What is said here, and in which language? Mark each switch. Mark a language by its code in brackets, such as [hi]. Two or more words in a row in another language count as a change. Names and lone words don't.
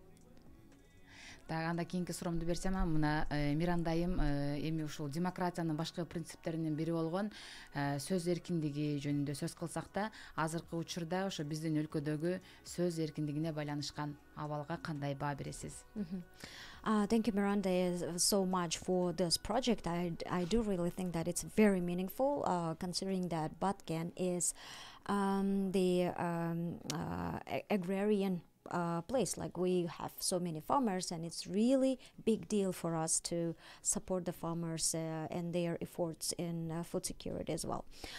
[ky] Дагы анда кийинки суроомду берсем, мына Мирандайым эми ушул демократиянын башкы принциптеринин бири болгон сөз эркиндиги жөнүндө сөз кылсак да, азыркы учурда ошо биздин өлкөдөгү сөз эркиндигине байланышкан абалга кандай баа бересиз? [en] Thank you, Miranda, so much for this project. I do really think that it's very meaningful, considering that Batken is the agrarian place. Like, we have so many farmers, and it's really big deal for us to support the farmers and their efforts in food security as well.